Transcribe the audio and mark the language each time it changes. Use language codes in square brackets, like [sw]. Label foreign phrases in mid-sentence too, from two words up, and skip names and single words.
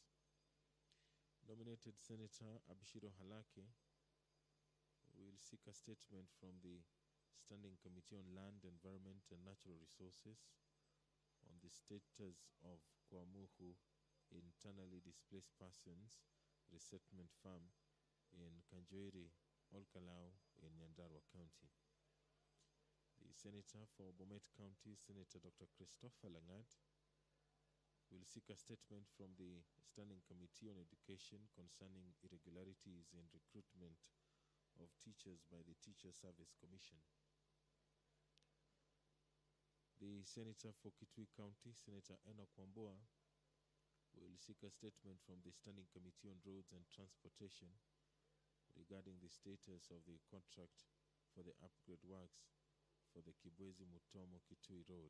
[en] Nominated Senator Abshiro Halake will seek a statement from the Standing Committee on Land, Environment and Natural Resources on the status of Kwamuhu internally displaced persons resettlement farm in Kanjoiri, Olkalau in Nyandarua County. The Senator for Bomet County, Senator Dr. Christopher Langat, will seek a statement from the Standing Committee on Education concerning irregularities in recruitment of teachers by the Teacher Service Commission. The Senator for Kitui County, Senator Enoch Wambua, will seek a statement from the Standing Committee on Roads and Transportation regarding the status of the contract for the upgrade works for the Kibwezi Mutomo Kitui Road.